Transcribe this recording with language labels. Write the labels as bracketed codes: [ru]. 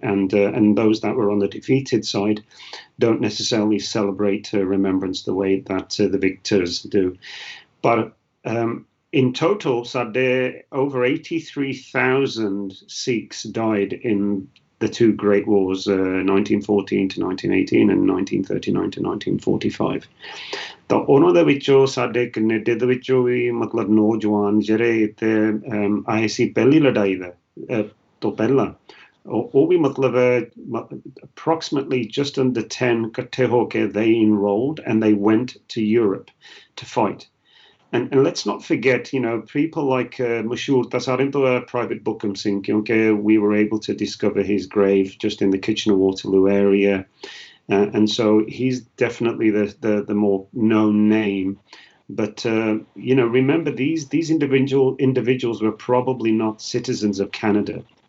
[en] And those that were on the defeated side don't necessarily celebrate remembrance the way that the victors do. But in total, over 83,000 Sikhs died in the two great wars, 1914 to 1918 and 1939 to 1945. [pa] ਤਾਂ ਉਹਨਾਂ ਦੇ ਵਿੱਚੋਂ ਸਾਡੇ Canada ਦੇ ਵਿੱਚੋਂ ਵੀ ਮਤਲਬ ਨੌਜਵਾਨ ਜਿਹੜੇ ਇੱਥੇ ਆਏ ਸੀ ਪਹਿਲੀ ਲੜਾਈ ਦਾ ਤੋਂ ਪਹਿਲਾਂ ਉਹ ਵੀ ਮਤਲਬ [en] approximately just under 10 [pa] ਇਕੱਠੇ ਹੋ ਕੇ [en] they enrolled and they went to Europe to fight. And let's not forget, people like Mashur Tasarinto, Private Bukham Singh, we were able to discover his grave just in the Kitchener-Waterloo area. And so he's definitely the more known name. But, remember, these individuals were probably not citizens of Canada.